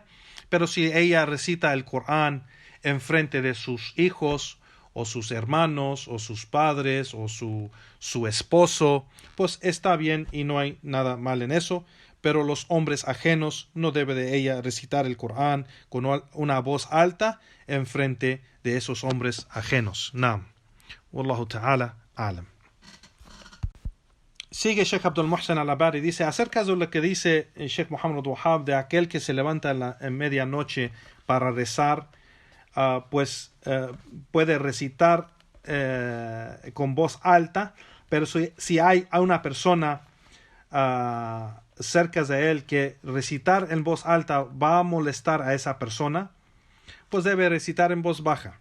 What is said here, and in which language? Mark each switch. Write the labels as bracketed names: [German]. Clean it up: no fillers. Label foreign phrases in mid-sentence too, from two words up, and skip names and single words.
[Spanish] Pero si ella recita el Corán en frente de sus hijos o sus hermanos o sus padres o su esposo, pues está bien y no hay nada mal en eso. Pero los hombres ajenos no debe de ella recitar el Corán con una voz alta en frente de esos hombres ajenos. [Arabic] نعم والله تعالى أعلم. [Spanish] Sigue Sheikh Abdul Muhsin al-Abari, dice acerca de lo que dice Sheikh Muhammad Wahab de aquel que se levanta en medianoche para rezar, pues puede recitar con voz alta, pero si hay a una persona cerca de él que recitar en voz alta va a molestar a esa persona, pues debe recitar en voz baja.